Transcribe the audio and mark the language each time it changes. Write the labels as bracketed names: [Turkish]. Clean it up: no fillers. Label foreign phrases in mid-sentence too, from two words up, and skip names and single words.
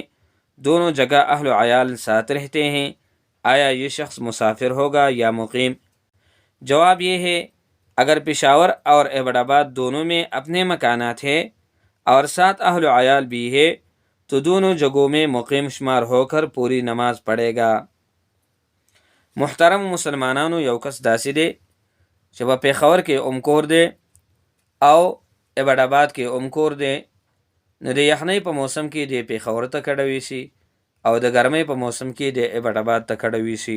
[Urdu] دونوں جگہ اہل و عیال ساتھ رہتے ہیں۔ آیا یہ شخص مسافر ہوگا یا مقیم؟ جواب یہ ہے، اگر پشاور اور ایبٹ آباد دونوں میں اپنے مکانات ہیں اور ساتھ اہل و عیال بھی ہے تو دونوں جگہوں میں مقیم شمار ہو کر پوری نماز پڑھے گا۔ [Pashto] محترم مسلمانانو، یو کس داسې دی چې په پېښور کې کور دی او ایبٹ آباد کې کور دی، نو د یخنۍ په موسم کې د پېښور ته کډه ویسي او د ګرمۍ په موسم کې د ایبٹ آباد ته کډه ویسي.